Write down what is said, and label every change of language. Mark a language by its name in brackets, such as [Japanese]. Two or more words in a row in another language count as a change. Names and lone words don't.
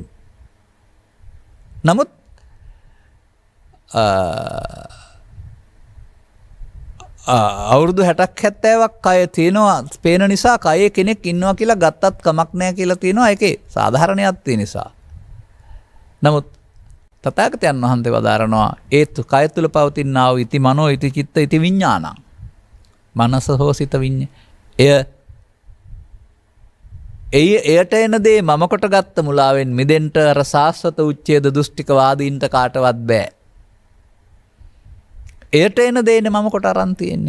[Sinhala] නමුත් අවුරුදු 60ක් 70ක් කය තියෙනවා පේන නිසා කයේ කෙනෙක් ඉන්නවා කියලා ගත්තත් කමක් නැහැ කියලා තියෙනවා. ඒකේ සාධාරණයක් තියෙන නිසා. නමුත් තථාගතයන් වහන්සේ වදාරනවා ඒ කය තුල පවතිනා වූ [Pali] ඉති මනෝ ඉති චිත්ත ඉති විඥානං [Sinhala] මනස හෝ සිත විඤ්ඤා එයට එන දේ මම කොට ගත්ත මුලාවෙන් මිදෙන්න අර සාස්වත උච්ඡේද දුෂ්ටික වාදීන්ට කාටවත් බෑ. එයට එන දේනේ මම කොට අරන් තියෙන්නේ.